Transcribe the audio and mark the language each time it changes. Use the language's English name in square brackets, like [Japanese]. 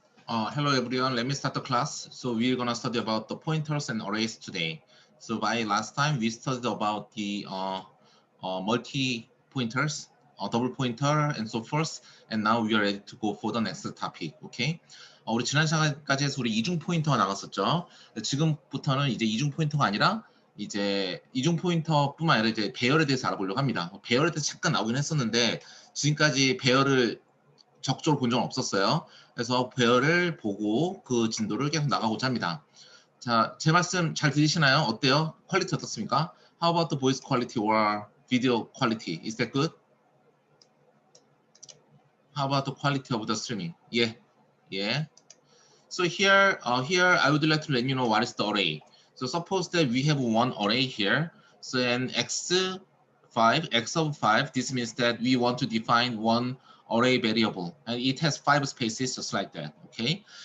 [English] Hello everyone, let me start the class. So we're gonna study about the pointers and arrays today. So by last time we studied about the multi pointers, double pointer and so forth. And now we are ready to go for the next topic. Okay? [Korean] 우리 지난 시간까지 해서 우리 이중 포인터가 나갔었죠. 지금부터는 이제 이중 포인터가 아니라 이제 이중 포인터뿐만 아니라 이제 배열에 대해서 알아보려고 합니다. 배열에 대해서 잠깐 나오긴 했었는데 지금까지 배열을 적극적으로 본 적은 없었어요. 그래서 배열을 보고 그 진도를 계속 나가고자 합니다. 자, 제 말씀 잘 들리시나요? 어때요? 퀄리티 어떻습니까? [English] How about the voice quality or video quality? Is that good? How about the quality of the streaming? Yeah, yeah. So here I would like to let you know what is the array. So suppose that we have one array here. So an x of 5, this means that we want to define one array variable and it has 5 spaces just like that, okay?